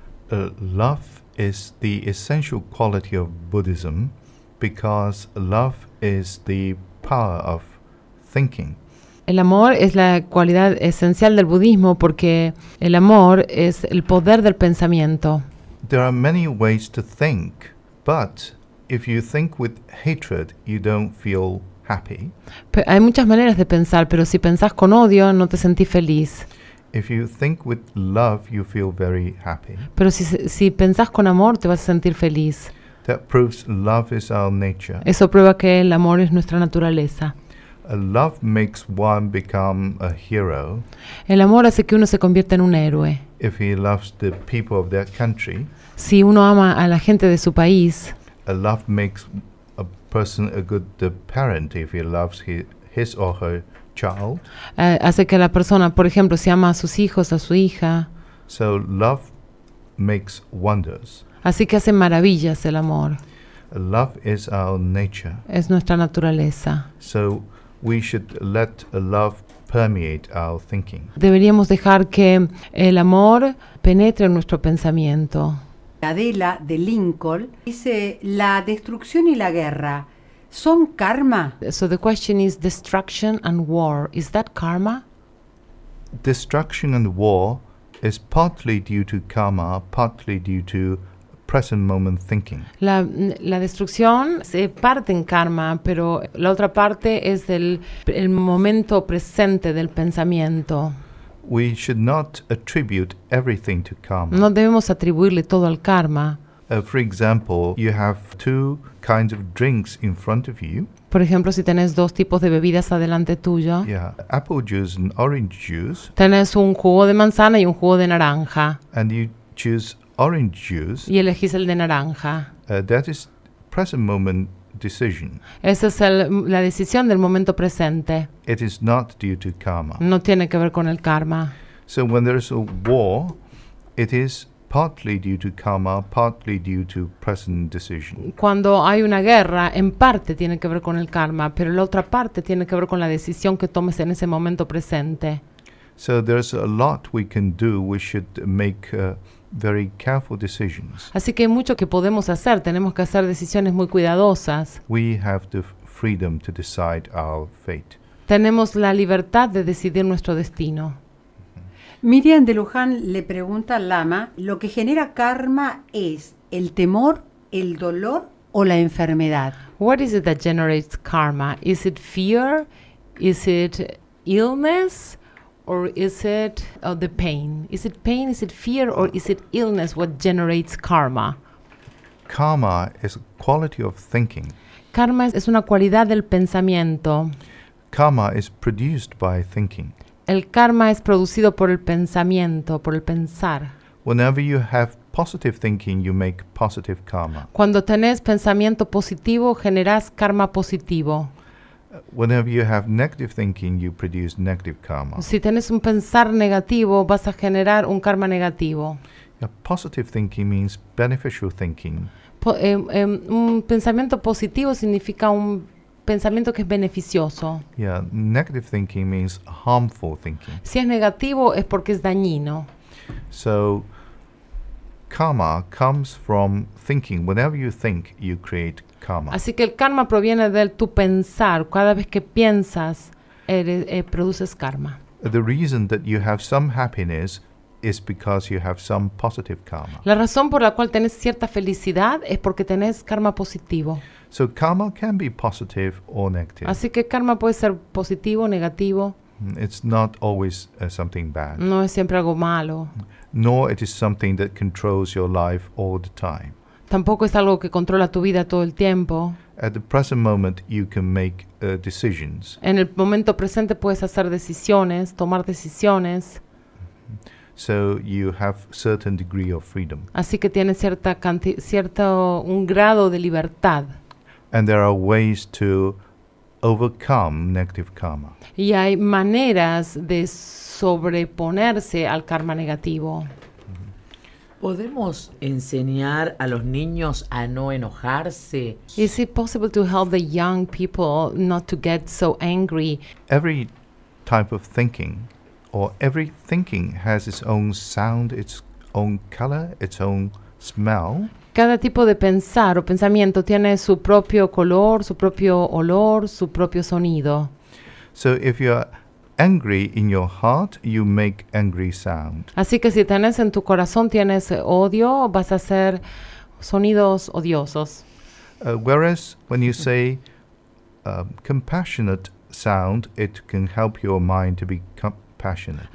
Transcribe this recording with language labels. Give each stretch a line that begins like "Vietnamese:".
English: Love is the essential quality of Buddhism because love is the power of thinking.
Spanish: El amor es la cualidad esencial del budismo porque el amor es el poder del pensamiento.
English: There are many ways to think, but if you think with hatred, you don't feel happy.
Spanish: Hay muchas maneras de pensar, pero si pensás con odio, no te sentís feliz.
English: If you think with love, you feel very happy.
Spanish: Pero si pensás con amor, te vas a sentir feliz.
English: That proves love is our nature.
Spanish: Eso prueba que el amor es nuestra naturaleza.
English: Love makes one become a hero.
Spanish: El amor hace que uno se convierta en un héroe.
English: If he loves the people of that country.
Spanish: Si uno ama a la gente de su país.
English: Love makes a person a good parent if he loves his or her child.
Spanish: Hace que la persona, por ejemplo, si ama a sus hijos, a su hija.
English: So love makes wonders.
Spanish: Así que hace maravillas el amor.
English: Love is our nature.
Spanish: Es nuestra naturaleza.
English: So we should let love permeate our thinking.
Spanish: Deberíamos dejar que el amor penetre en nuestro pensamiento. Adela de Lincoln dice, la destrucción y la guerra son karma.
English: So the question is, destruction and war, is that karma? Destruction and war is partly due to karma, partly due to present moment thinking.
Spanish: La destrucción se parte en karma, pero la otra parte es el momento presente del pensamiento.
English: We should not attribute everything to karma.
Spanish: No debemos atribuirle todo al karma.
English: For example, you have two kinds of drinks in front of you.
Spanish: Por ejemplo, si tenés dos tipos de bebidas adelante tuyo.
English: Yeah, apple juice and orange juice.
Spanish: Tenés un jugo de manzana y un jugo de naranja.
English: And you choose orange juice.
Spanish: Y elegís el de naranja.
English: That is present moment decision.
Spanish: Esa es la decisión del momento presente.
English: It is not due to karma.
Spanish: No tiene que ver con el karma.
English: So when there is a war, it is partly due to karma, partly due to present decision.
Spanish: Cuando hay una guerra, en parte tiene que ver con el karma, pero la otra parte tiene que ver con la decisión que tomes en ese momento presente.
English: So there's a lot we can do. We should make very careful decisions.
Spanish: Así que hay mucho que podemos hacer, tenemos que hacer decisiones muy cuidadosas.
English: We have the freedom to decide our fate.
Spanish: Tenemos la libertad de decidir nuestro destino. Miriam de Luján le pregunta al Lama, ¿lo que genera karma es el temor, el dolor o la enfermedad?
English: What is it that generates karma? Is it fear? Is it illness? Or is it the pain? Is it pain? Is it fear? Or is it illness what generates karma? Karma is a quality of thinking.
Spanish: Karma es una cualidad del pensamiento.
English: Karma is produced by thinking.
Spanish: El karma es producido por el pensamiento, por el pensar.
English: Whenever you have positive thinking, you make positive karma.
Spanish: Cuando tenés pensamiento positivo, generas karma positivo.
English: Whenever you have negative thinking, you produce negative karma.
Spanish: Si tenés un pensar negativo, vas a generar un karma negativo.
English: Yeah, positive thinking means beneficial thinking.
Spanish: Un pensamiento positivo significa un pensamiento que es beneficioso.
English: Yeah, negative thinking means harmful thinking.
Spanish: Si es negativo, es porque es dañino.
English: So, karma comes from thinking. Whenever you think, you create karma.
Spanish: Así que el karma proviene de tu pensar. Cada vez que piensas, produces karma.
English: The reason that you have some happiness is because you have some positive karma.
Spanish: La razón por la cual tenés cierta felicidad es porque tenés karma positivo.
English: So karma can be positive or negative.
Spanish: Así que karma puede ser positivo o negativo.
English: It's not always something bad.
Spanish: No es siempre algo malo.
English: Nor it is something that controls your life all the time.
Spanish: Tampoco es algo que controla tu vida todo el tiempo.
English: At the present moment, you can make decisions.
Spanish: En el momento presente puedes hacer decisiones, tomar decisiones.
English: So you have certain degree of freedom.
Spanish: Así que tienes un grado de libertad.
English: And there are ways to overcome negative karma.
Spanish: Y hay maneras de sobreponerse al karma negativo. ¿Podemos enseñar a los niños a no enojarse?
English: Is it possible to help the young people not to get so angry? Every type of thinking, or every thinking has its own sound, its own color, its own smell.
Spanish: Cada tipo de pensar o pensamiento tiene su propio color, su propio olor, su propio sonido.
English: So if you're angry in your heart, you make angry sound.
Spanish: Así que si tenés en tu corazón tienes odio, vas a hacer sonidos odiosos.
English: Whereas when you say compassionate sound, it can help your mind to be compassionate.